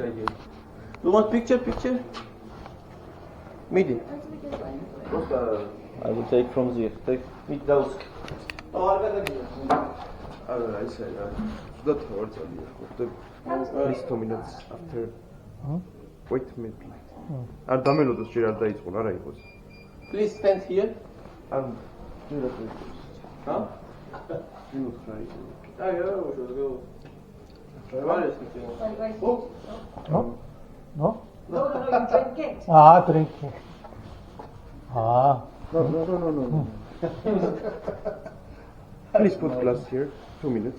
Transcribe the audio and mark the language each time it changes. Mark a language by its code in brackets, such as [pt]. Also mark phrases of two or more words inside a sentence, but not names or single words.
[en] You want picture? Midi. I will take from there. Take with those. I say that words please 2 minutes after. Wait a minute. [ka] არ დამელოდოს ჯერ არ დაიწყო რა იყოს. [en] Please stand here. [ka] And ჯერ არ დაიწყო. Huh? Minut რა იყო. [en] No? No, you drink it. Ah, drinking. Ah. No. Please put glass here. 2 minutes.